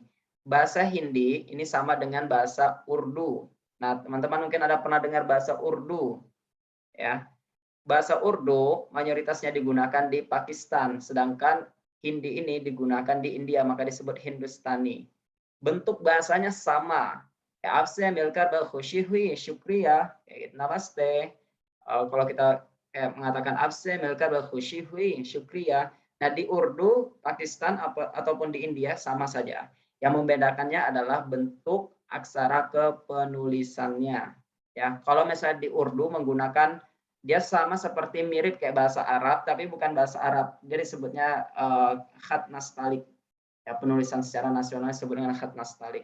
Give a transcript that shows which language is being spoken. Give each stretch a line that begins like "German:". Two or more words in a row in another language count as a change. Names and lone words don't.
Indonesian: Bahasa Hindi ini sama dengan bahasa Urdu. Nah teman-teman mungkin ada pernah dengar bahasa Urdu. Ya, bahasa Urdu mayoritasnya digunakan di Pakistan, sedangkan Hindi ini digunakan di India, maka disebut Hindustani. Bentuk bahasanya sama. Ya,
Hindi: आपसे मिलकर बहुत खुशी हुई, शुक्रिया,
Indonesian: kayak gitu, namaste. Kalau kita mengatakan
Hindi: आपसे मिलकर बहुत खुशी हुई, शुक्रिया.
Indonesian: Nah, di Urdu, Pakistan ataupun di India sama saja. Yang membedakannya adalah bentuk aksara kepenulisannya. Ya, kalau misalnya di Urdu menggunakan dia sama seperti mirip kayak bahasa Arab, tapi bukan bahasa Arab. Dia disebutnya khat nastalik. Ya, penulisan secara nasional disebut dengan khat nastalik.